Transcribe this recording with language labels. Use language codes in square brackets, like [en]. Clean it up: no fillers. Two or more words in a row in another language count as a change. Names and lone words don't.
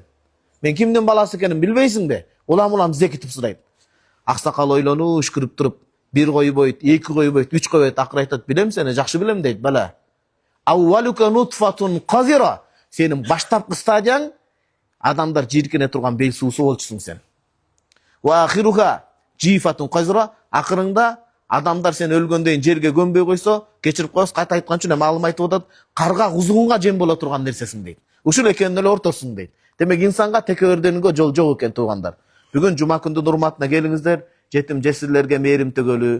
[ky] Мен кимдин баласы экенин билбейсиңби? Улам зекитип сурайт. Аксакал ойлонуп, үшкүрүп туруп, 1 койбойт, 2 койбойт, 3 койбойт, акыры айтат, билем сени, жакшы билем дейт, бала. [ar] أولك نطفة قذرة. [ky] Сенин баштапкы стадияң адамдар жиркене турган бел суусу болчусуң сен. [ar] وآخره جيفة قذرة. [ky] Акырыңда адамдар сен өлгөндөн жерге көмбөй койсо, кечирип коесуз, кайта айткан үчүн маалым айтып атат, карга кузугунга жем боло турган нерсесиң дейт. Ушул экенин эле ортосуң дейт. Демек инсанга текеберденүүгө жол жок экен туугандар. Бүгүн жума күндүн урматына келиңиздер, жетим жесирлерге мээрим төгөлүү.